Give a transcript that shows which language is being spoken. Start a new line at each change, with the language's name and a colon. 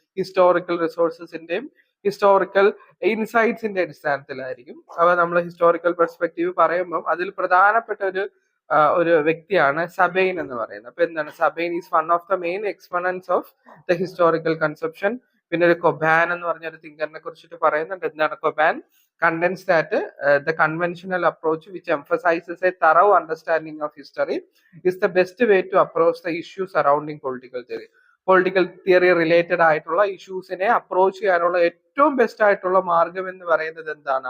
Malayalam: Historical റിസോഴ്സസിന്റെയും historical ഇൻസൈറ്റ്സിന്റെ അടിസ്ഥാനത്തിലായിരിക്കും. അപ്പൊ നമ്മൾ ഹിസ്റ്റോറിക്കൽ പെർസ്പെക്റ്റീവ് പറയുമ്പോൾ അതിൽ പ്രധാനപ്പെട്ട ഒരു വ്യക്തിയാണ് സബൈൻ എന്ന് പറയുന്നത്. അപ്പൊ എന്താണ്?
English: Sabine is one of the main exponents of the historical conception.
Malayalam: പിന്നെ ഒരു കൊബാൻ എന്ന് പറഞ്ഞ ഒരു തിങ്കറിനെ കുറിച്ചിട്ട് പറയുന്നുണ്ട്. എന്താണ് കൊബാൻ?
English: contends that the conventional approach which emphasizes a thorough understanding of history is the best way to approach the issues surrounding political theory.
Malayalam: Political theory related ആയിട്ടുള്ള ഇഷ്യൂസിനെ approach ചെയ്യാനുള്ള ഏറ്റവും ബെസ്റ്റ് ആയിട്ടുള്ള മാർഗം എന്ന് പറയുന്നത് എന്താണ്?